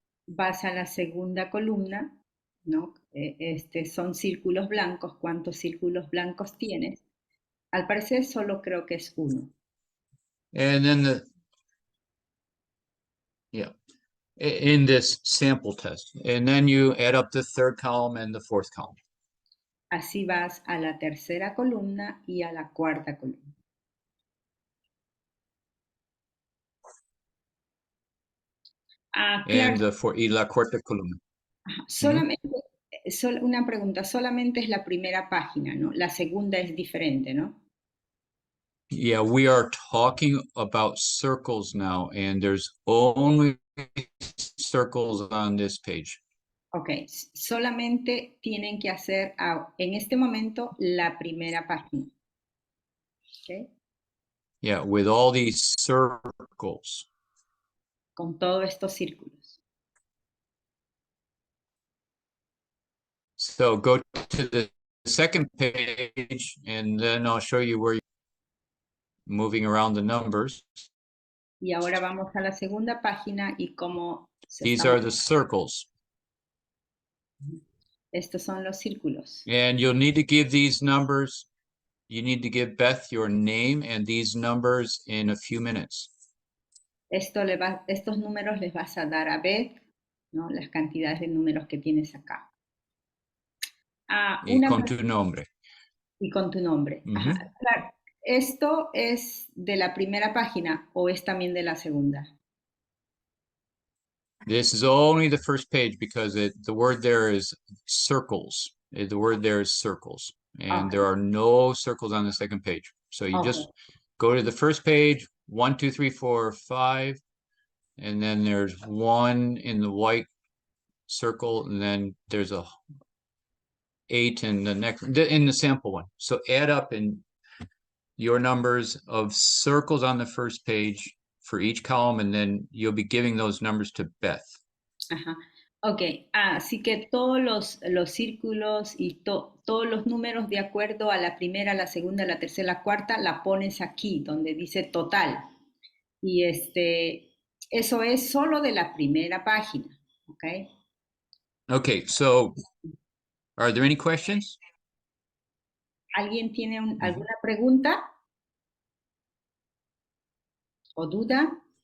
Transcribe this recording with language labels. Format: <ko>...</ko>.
<es>vas a la segunda columna, ¿no? Son círculos blancos. ¿Cuántos círculos blancos tienes? Al parecer solo creo que es 1.</es> <en>And then in this sample test. And then you add up the third column and the fourth column.</en> <es>Así vas a la tercera columna y a la cuarta columna. Claro, Y la cuarta columna. solamente, una pregunta, solamente es la primera página, ¿no? La segunda es diferente, ¿no?</es> <en>Yeah, we are talking about circles now, and there's only circles on this page.</en> <es>Ok, solamente tienen que hacer en este momento la primera página.</es> <en>Okay. Yeah, with all these circles.</en> <es>Con todos estos círculos.</es> <en>So go to the second page, and then I'll show you where you're moving around the numbers.</en> <es>Y ahora vamos a la segunda página y cómo se</es> <en>These</en> <es>está.</es> <en>are the circles.</en> <es>Estos son los círculos.</es> <en>And you'll need to give these numbers. You need to give Beth your name and these numbers in a few minutes.</en> <es>Estos números les vas a dar a Beth, ¿no? Las cantidades de números que tienes acá. Y con tu nombre. Y con tu nombre. Ajá. Claro, ¿esto es de la primera página o es también de la segunda?</es> <en>This is only the first page because the word there is circles. The word there is circles. And there are no circles on the second page. So you just go to the first page, 1, 2, 3, 4, 5. And then there's 1 in the white circle. And then there's a 8 in the next, in the sample one. So add up in your numbers of circles on the first page for each column, and then you'll be giving those numbers to Beth.</en> <es>Ajá. Ok, así que todos los círculos y todos los números de acuerdo a la primera, la segunda, la tercera, la cuarta, la pones aquí, donde dice total. Y eso es solo de la primera página, ¿ok?</es> <en>Okay, so are there any questions?</en> <es>¿Alguien tiene alguna pregunta o duda?</es>